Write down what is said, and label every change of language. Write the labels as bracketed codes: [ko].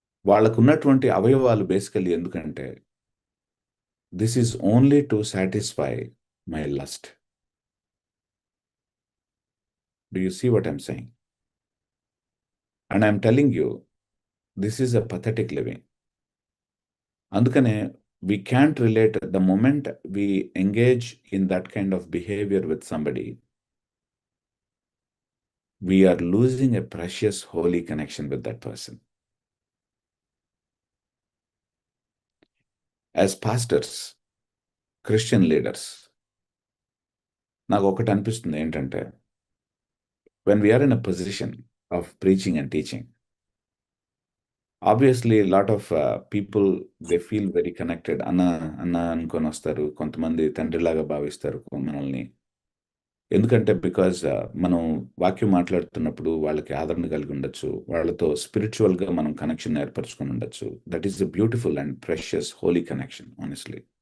[te] వాళ్ళకున్నటువంటి అవయవాలు బేసికల్లీ ఎందుకంటే, [en] This is only to satisfy my lust. Do you see what I'm saying? And I'm telling you, this is a pathetic living. [te] అందుకనే [en] we can't relate the moment we engage in that kind of behavior with somebody, we are losing a precious holy connection with that person. As pastors, Christian leaders, [te] నాకు ఒకటి అనిపిస్తుంది ఏంటంటే, [en] when we are in a position of preaching and teaching, obviously a lot of people, they feel very connected. [te] అన్న అన్న అనుకొని వస్తారు, కొంతమంది తండ్రిలాగా భావిస్తారు మనల్ని. ఎందుకంటే బికాజ్ మనం వాక్యం మాట్లాడుతున్నప్పుడు వాళ్ళకి ఆదరణ కలిగి ఉండొచ్చు, వాళ్ళతో స్పిరిచువల్గా మనం కనెక్షన్ ఏర్పరచుకొని ఉండొచ్చు. [en] That is the beautiful and precious holy connection honestly.